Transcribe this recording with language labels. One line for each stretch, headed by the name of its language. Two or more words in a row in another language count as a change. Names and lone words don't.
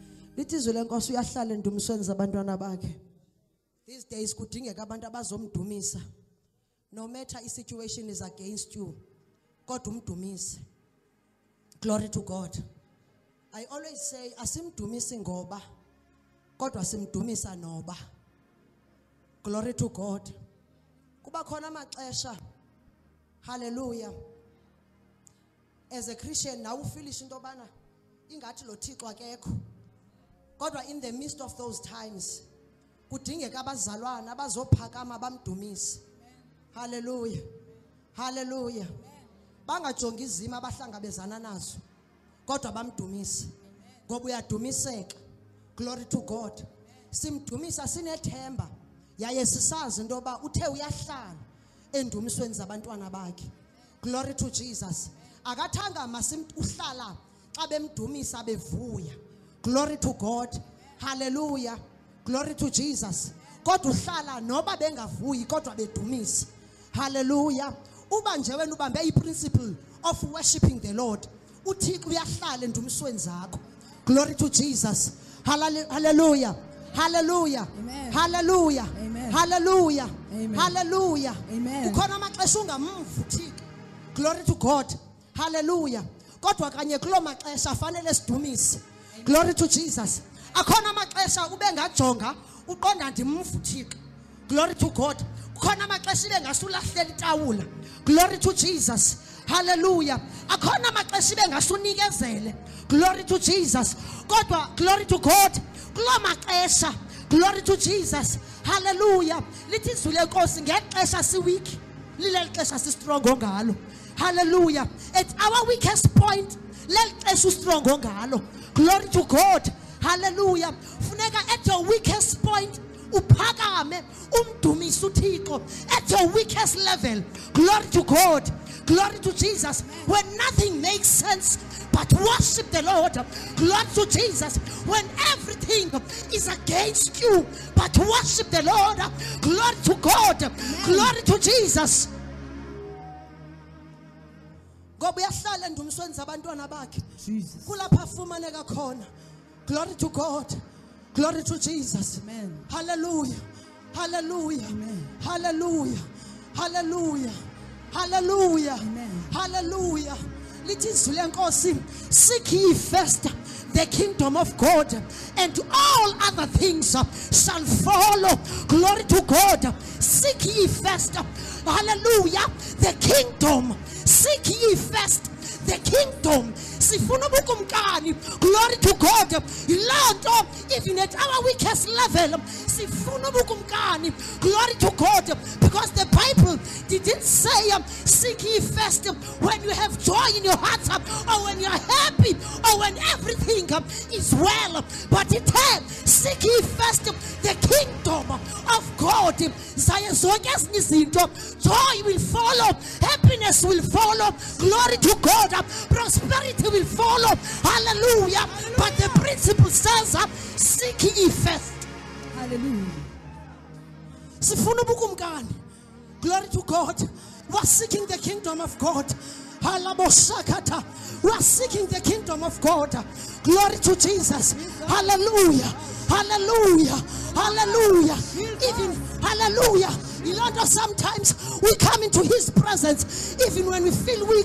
Xhosa: Lithi izwi lenkosi uyahlala endumisweni zabantwana bakhe.
English: These days
Xhosa: kudingeka abantu abazomdumisa.
English: No matter the situation is against you, God umdumise. Glory to God. I always say,
Xhosa: asimdumisi ngoba, kodwa simdumisa noba.
English: Glory to God.
Xhosa: Kuba khona amaxesha.
English: Hallelujah. As a Christian, now
Xhosa: ufilish into bana ingathi lo Thixo akekho.
English: Kodwa in the midst of those times,
Xhosa: kudingeka abazalwana abazophakama bamdumise.
English: Hallelujah. Hallelujah.
Xhosa: Bangajongi izimo abahlangabezana nazo, kodwa bamdumise. Ngoba uyadumiseka.
English: Glory to God.
Xhosa: Simdumisa sinethemba. Yaye sisazi into ba uthe uyahlala endumisweni zabantwana bakhe.
English: Glory to Jesus.
Xhosa: Akathanga uhlala xa bemdumisa bevuya.
English: Glory to God. Hallelujah. Glory to Jesus.
Xhosa: Kodwa uhlala noba bengavuyi kodwa bedumisa. Hallelujah. Uba nje wena ubambe iprinciple
English: of worshiping the Lord,
Xhosa: uThixo uyahlala endumisweni zakho.
English: Glory to Jesus. Hallelujah. Hallelujah. Amen. Hallelujah. Amen. Hallelujah. Amen. Hallelujah. Amen.
Xhosa: Ukhona amaxesha ungamvu Thixo.
English: Glory to God. Hallelujah.
Xhosa: Kodwa kanye kulo maxesha fanele sidumise.
English: Glory to Jesus.
Xhosa: Akhona amaxesha ube ngajonga uqonda ndimvu Thixo.
English: Glory to God.
Xhosa: Khona amaxesha ibe ngasulahlela itawula.
English: Glory to Jesus. Hallelujah.
Xhosa: Akhona amaxesha ibe ngasunikezele.
English: Glory to Jesus. Kodwa glory to God.
Xhosa: Kulo maxesha.
English: Glory to Jesus. Hallelujah.
Xhosa: Lithi izwi lenkosi ngexesha siweak, lileli xesha si strong ngalo.
English: Hallelujah. At our weakest point,
Xhosa: leli xesha strong ngalo.
English: Glory to God. Hallelujah. Funeka at your weakest point
Xhosa: uphakame umdumise uThixo
English: at your weakest level. Glory to God. Glory to Jesus. When nothing makes sense but worship the Lord. Glory to Jesus. When everything is against you but worship the Lord. Glory to God. Amen. Glory to Jesus.
Xhosa: Ngoba uyahlala endumisweni zabantwana bakhe. Jesus. Kulapha afumaneka khona.
English: Glory to God. Glory to Jesus. Amen. Hallelujah. Hallelujah. Amen. Hallelujah. Hallelujah. Hallelujah. Amen. Hallelujah.
Xhosa: Lithi izwi lenkosi,
English: seek ye first the kingdom of God, and all other things shall follow. Glory to God. Seek ye first. Hallelujah. The kingdom. Seek ye first the kingdom.
Xhosa: Sifuna ubukumkani.
English: Glory to God. Ilonto even at our weakest level
Xhosa: sifuna ubukumkani.
English: Glory to God. Because the Bible didn't say seek ye first when you have joy in your heart or when you are happy or when everything is well, but it said seek ye first the kingdom of God. Joy will follow, happiness will follow, glory to God, prosperity will follow. Hallelujah. But the principle says seek ye first. Hallelujah.
Xhosa: Sifuna ubukumkani.
English: Glory to God. We are seeking the kingdom of God. We are seeking the kingdom of God. Glory to Jesus. Hallelujah. Hallelujah. Hallelujah. Even hallelujah. Sometimes we come into his presence even when we feel weak.